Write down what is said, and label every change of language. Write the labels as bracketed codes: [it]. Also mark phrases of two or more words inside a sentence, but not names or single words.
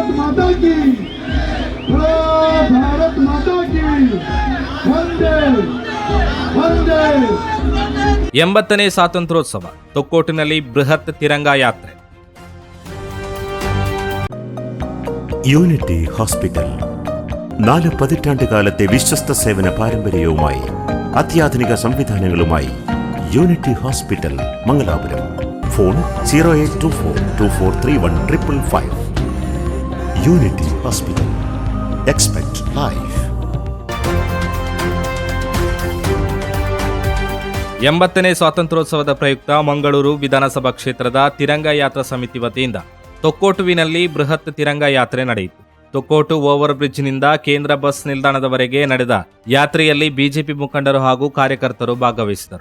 [hi] माता की, बोलो भारत माता की, वंदे वंदे। [kn] 80ನೇ ಸ್ವಾತಂತ್ರ್ಯೋತ್ಸವ ತೊಕ್ಕೋಟಿನಲ್ಲಿ ಬೃಹತ್ ತಿರಂಗ ಯಾತ್ರೆ. [ml] യൂണിറ്റി ഹോസ്പിറ്റൽ 4 പതിറ്റാണ്ട് കാലത്തെ വിശ്വസ്ത സേവന പാരമ്പര്യവുമായി അത്യാധുനിക സംവിധാനങ്ങളുമായി യൂണിറ്റി ഹോസ്പിറ്റൽ മംഗലാപുരം. ഫോൺ 0824243155. യൂണിറ്റി ഹോസ്പിറ്റൽ. [en] expect life. [kn] 80ನೇ ಸ್ವಾತಂತ್ರ್ಯೋತ್ಸವದ ಪ್ರಯುಕ್ತ ಮಂಗಳೂರು ವಿಧಾನಸಭಾ ಕ್ಷೇತ್ರದ ತಿರಂಗ ಯಾತ್ರಾ ಸಮಿತಿ ವತಿಯಿಂದ ತೊಕ್ಕೋಟುವಿನಲ್ಲಿ ಬೃಹತ್ ತಿರಂಗ ಯಾತ್ರೆ ನಡೆಯಿತು. ತೊಕ್ಕೋಟು ಓವರ್ ಬ್ರಿಡ್ಜ್ನಿಂದ ಕೇಂದ್ರ ಬಸ್ ನಿಲ್ದಾಣದವರೆಗೆ ನಡೆದ ಯಾತ್ರೆಯಲ್ಲಿ ಬಿಜೆಪಿ ಮುಖಂಡರು ಹಾಗೂ ಕಾರ್ಯಕರ್ತರು ಭಾಗವಹಿಸಿದರು.